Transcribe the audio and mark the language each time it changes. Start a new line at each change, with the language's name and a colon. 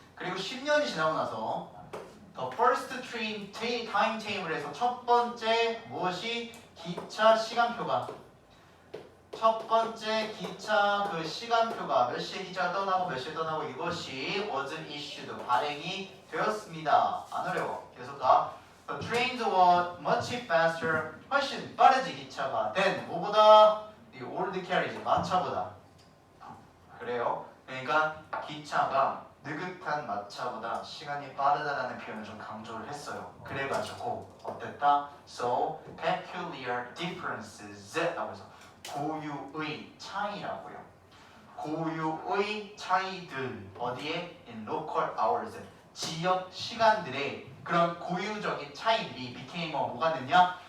Korean: 그리고 10년이 지나고 나서 The first train timetable 에서 첫 번째 무엇이? 기차 시간표가 첫 번째 기차 그 시간표가 몇 시에 기차가 떠나고 몇 시에 떠나고 이것이 was issued 발행이 되었습니다. 안 어려워. 계속 가.
English: The trains were much faster.
Korean: 훨씬 빠르지 기차가. than 뭐보다?
English: The old carriage 마차보다.
Korean: 그래요. 그러니까 기차가 느긋한 마차보다 시간이 빠르다라는 표현을 좀 강조를 했어요. 그래가지고 어땠다? So peculiar differences 라고 해서 고유의 차이라고요. 고유의 차이들 어디에? In local hours 지역 시간들의 그런 고유적인 차이들이 became 뭐가 됐냐?